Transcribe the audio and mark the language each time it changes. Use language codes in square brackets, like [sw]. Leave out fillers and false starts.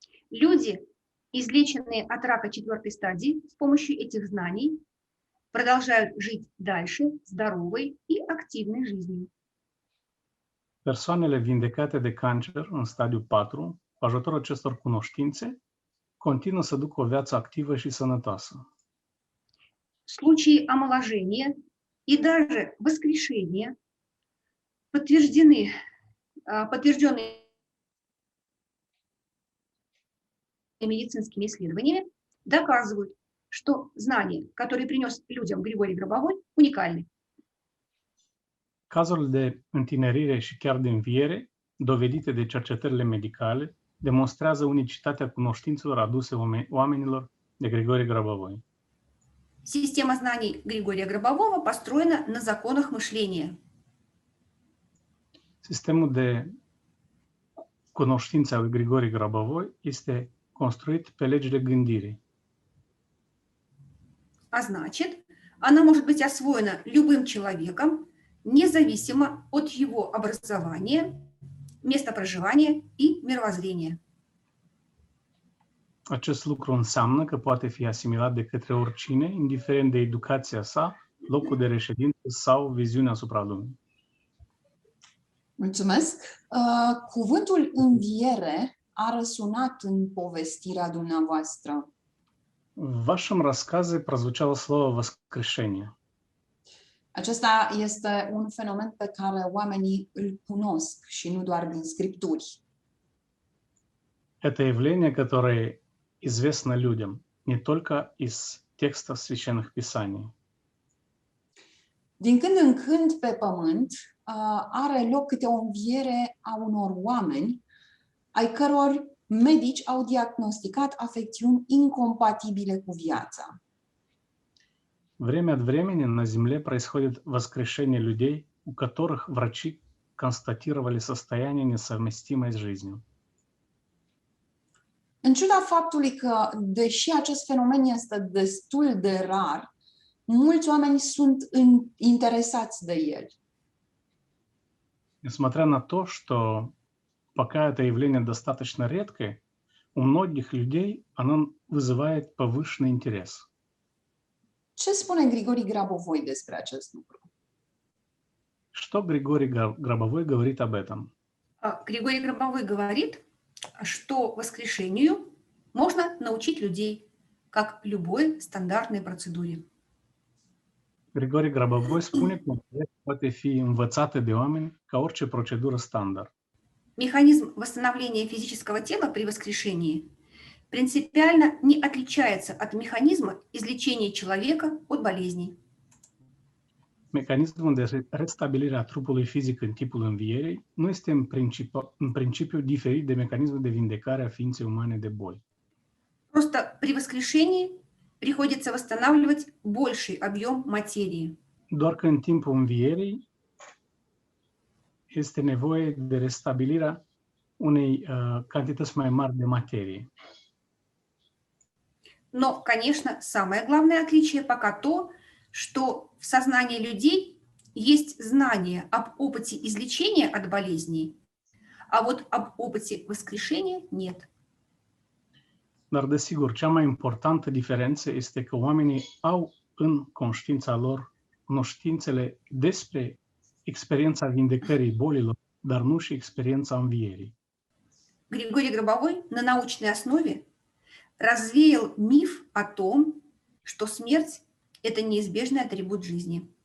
[ru] Люди, излеченные от рака 4-й стадии с помощью этих знаний, продолжают жить дальше здоровой и активной жизнью. [ro] Persoanele vindecate de cancer în stadiul 4, cu ajutorul acestor cunoștințe, continuă să ducă o viață activă și sănătoasă. [ru] Случаи омоложения и даже воскрешения подтвержденные медицинскими исследованиями, доказывают, что знания, которые принес людям Григорий Гробовой, уникальны. [ro] Cazurile de întinerire și chiar de înviere, dovedite de cercetările medicale, demonstrează unicitatea cunoștințelor aduse oamenilor de Grigori Grabovoi. [ru] Система знаний Григория Гробового построена на законах мышления. [ro] Sistemul de cunoștințe al lui Grigori Grabovoi este construit pe legile gândirii. [ru] А значит, она может быть освоена любым человеком, независимо от его образования, места проживания и мировоззрения. [ro] Acest lucru înseamnă că poate fi asimilat de către oricine, indiferent de educația sa, locul de reședință sau viziunea asupra lumii. Mulțumesc! Cuvântul înviere a răsunat în povestirea dumneavoastră. [ru] В вашем рассказе прозвучало слово «воскрешение». [ro] Acesta este un fenomen pe care oamenii îl cunosc și nu doar din scripturi. [ru] Это явление, которое известно людям не только из текста священных писаний. [ro] Din când în când pe pământ are loc câte o înviere a unor oameni ai căror medici au diagnosticat afecțiuni incompatibile cu viața. [ru] Время от времени на Земле происходит воскрешение людей, у которых врачи констатировали состояние, несовместимое с жизнью. [ro] În ciuda faptului că, deși acest fenomen este destul de rar, mulți oameni sunt interesați de el. [ru] Несмотря на то, что пока это явление достаточно редкое, у многих людей оно вызывает повышенный интерес. [ro] Ce spune Grigori Grabovoi despre acest lucru? [ru] Что Григорий Гробовой говорит об этом? Григорий Гробовой говорит, что воскрешению можно научить людей, как любой стандартной процедуре. [ro] Grigori Grabovoi spune că poate fi învățată de oameni ca orice procedură standard. [ru] Механизм восстановления физического тела при воскрешении принципиально не отличается от механизма излечения человека от болезней. [ro] Mecanismul de restabilire a trupului fizic în timpul învierii nu este în principiu diferit de mecanismul de vindecare a ființei umane de boli. [ru] Просто при воскрешении приходится восстанавливать больший объем материи. [ro] Doar că în timpul învierii este nevoie de restabilirea unei cantități mai mari de materie. [ru] Но, конечно, самое главное отличие пока то, что в сознании людей есть знание об опыте излечения от болезней, а вот об опыте воскрешения нет. [ro] Dar, desigur, cea mai importantă diferență este că oamenii au în conștiința lor cunoștințele despre experiența vindecării bolilor, dar nu și experiența învierii. [ru] Григорий Гробовой на научной основе развеял миф о том, что смерть – это неизбежный атрибут жизни.